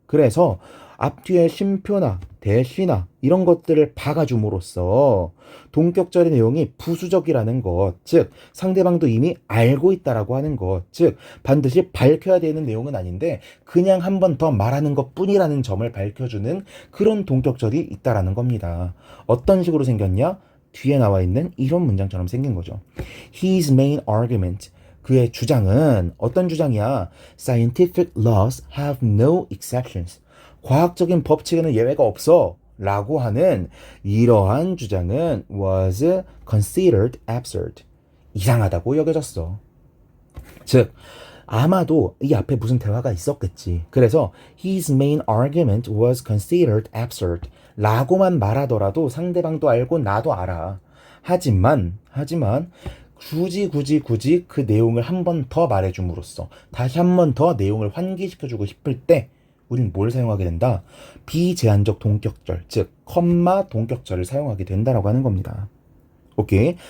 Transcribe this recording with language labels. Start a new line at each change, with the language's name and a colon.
Korean: 그래서 앞뒤에 쉼표나 대시나 이런 것들을 박아줌으로써 동격절의 내용이 부수적이라는 것, 즉 상대방도 이미 알고 있다라고 하는 것, 즉 반드시 밝혀야 되는 내용은 아닌데 그냥 한 번 더 말하는 것뿐이라는 점을 밝혀주는 그런 동격절이 있다라는 겁니다. 어떤 식으로 생겼냐? 뒤에 나와 있는 이런 문장처럼 생긴 거죠.
English: His main argument.
Korean: 그의 주장은 어떤 주장이야?
English: Scientific laws have no exceptions.
Korean: 과학적인 법칙에는 예외가 없어. 라고 하는 이러한 주장은
English: was considered absurd.
Korean: 이상하다고 여겨졌어. 즉, 아마도 이 앞에 무슨 대화가 있었겠지.
English: 그래서 his main argument was considered absurd.
Korean: 라고만 말하더라도 상대방도 알고 나도 알아. 하지만 굳이 그 내용을 한 번 더 말해줌으로써 다시 한 번 더 내용을 환기시켜주고 싶을 때 우린 뭘 사용하게 된다? 비제한적 동격절, 즉 컴마 동격절을 사용하게 된다라고 하는 겁니다. 오케이.